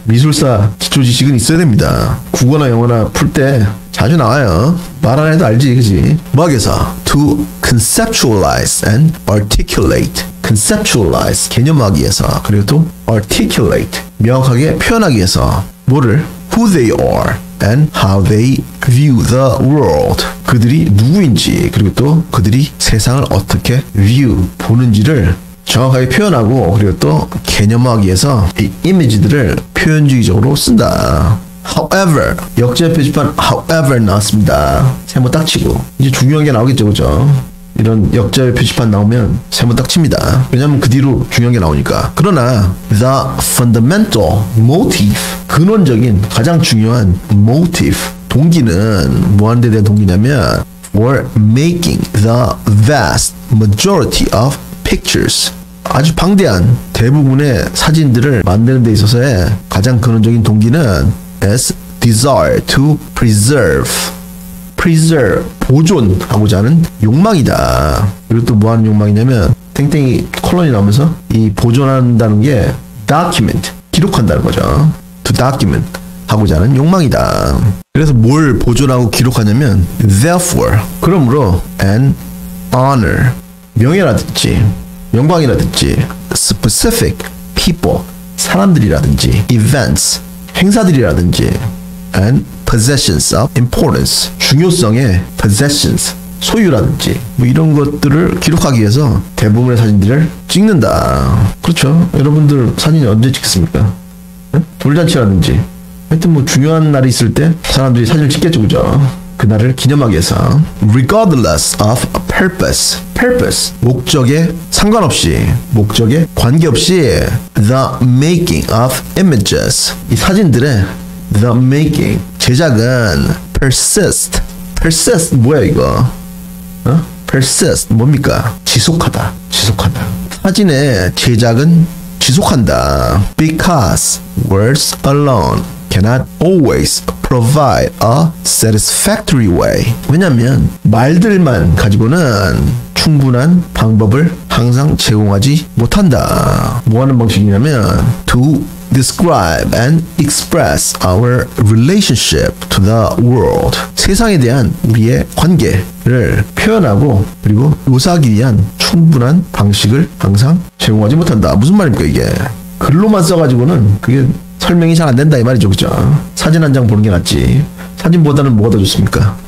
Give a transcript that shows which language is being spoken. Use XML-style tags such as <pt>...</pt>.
<ko>미술사 기초 지식은 있어야 됩니다. 국어나 영어나 풀 때 자주 나와요. 말 안 해도 알지, 그지? 뭐하겠어?</ko> <en>To conceptualize and articulate.</en> <ko>conceptualize, 개념화하기 위해서. 그리고 또 articulate, 명확하게 표현하기 위해서. 뭐를?</ko> <en>Who they are and how they view the world.</en> <ko>그들이 누구인지, 그리고 또 그들이 세상을 어떻게 view, 보는지를 정확하게 표현하고, 그리고 또 개념화하기 위해서 이 이미지들을 표현주의적으로 쓴다. However, 역제 표지판 however 나왔습니다. 세모 딱 치고. 이제 중요한 게 나오겠죠, 그죠? 이런 역제 표지판 나오면 세모 딱 칩니다. 왜냐면 그 뒤로 중요한 게 나오니까. 그러나</ko> <en>the fundamental motive,</en> <ko>근원적인 가장 중요한 motive, 동기는 뭐 하는 데 대한 동기냐면</ko> <en>for making the vast majority of pictures.</en> <ko>아주 방대한 대부분의 사진들을 만드는 데 있어서의 가장 근원적인 동기는</ko> <en>as desire to preserve.</en> <ko>preserve, 보존하고자 하는 욕망이다. 그리고 또 뭐 하는 욕망이냐면 땡땡이 콜론이 나오면서 이 보존한다는 게 document, 기록한다는 거죠. to document 하고자 하는 욕망이다. 그래서 뭘 보존하고 기록하냐면 therefore, 그러므로</ko> <en>an honor,</en> <ko>명예라든지 영광이라든지 specific people, 사람들이라든지 events, 행사들이라든지</ko> <en>and possessions of importance,</en> <ko>중요성의 possessions, 소유라든지 뭐 이런 것들을 기록하기 위해서 대부분의 사진들을 찍는다. 그렇죠. 여러분들 사진 언제 찍겠습니까? 네? 돌잔치라든지 하여튼 뭐 중요한 날이 있을 때 사람들이 사진을 찍겠죠, 그죠? 그날을 기념하기 위해서.</ko> <en>regardless of purpose, purpose,</en> <ko>목적에 상관없이, 목적에 관계없이</ko> <en>the making of images,</en> <ko>이 사진들의</ko> <en>the making,</en> <ko>제작은</ko> <en>persist, persist</en> <ko>뭐야 이거? persist 뭡니까? 지속하다, 지속하다. 사진의 제작은 지속한다.</ko> <en>because words alone cannot always provide a satisfactory way.</en> <ko>왜냐면 말들만 가지고는 충분한 방법을 항상 제공하지 못한다. 뭐 하는 방식이냐면</ko> <en>to describe and express our relationship to the world.</en> <ko>세상에 대한 우리의 관계를 표현하고 그리고 묘사하기 위한 충분한 방식을 항상 제공하지 못한다. 무슨 말입니까 이게? 글로만 써가지고는 그게 설명이 잘 안 된다 이 말이죠, 그죠? 사진 한 장 보는 게 낫지. 사진보다는 뭐가 더 좋습니까?</ko>